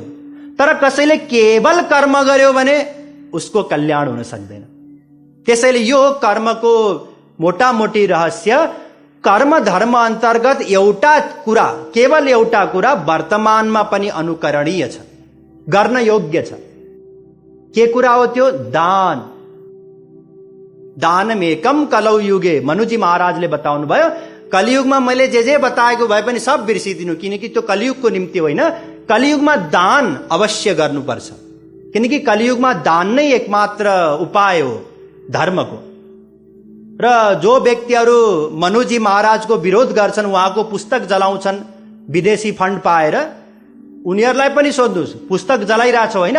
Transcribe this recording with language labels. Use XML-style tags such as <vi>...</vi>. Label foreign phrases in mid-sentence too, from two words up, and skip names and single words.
<ne>तर कसैले केवल कर्म गर्यो भने उसको कल्याण हुन सक्दैन। त्यसैले यो कर्मको मोटामोटी रहस्य, कर्म धर्म अन्तर्गत एउटा कुरा, केवल एउटा कुरा वर्तमानमा पनि अनुकरणीय छ, गर्न योग्य छ। के कुरा हो त्यो? दान।</ne> <sa>दानमेकम कलौ युगे,</sa> <ne>मनुजी महाराजले बताउनु भयो। कलियुगमा मैले जे बताएको भए पनि सब बिर्सिदिनु, किनकि त्यो कलियुगको निम्ति होइन। कलियुगमा दान अवश्य गर्नुपर्छ, किनकि कलियुगमा दान नै एकमात्र उपाय हो धर्मको। र जो व्यक्तिहरू मनुजी महाराजको विरोध गर्छन्, उहाँको पुस्तक जलाउँछन् विदेशी फन्ड पाएर, उनीहरूलाई पनि सोध्नुहोस्, पुस्तक जलाइरहेछौ होइन?</ne>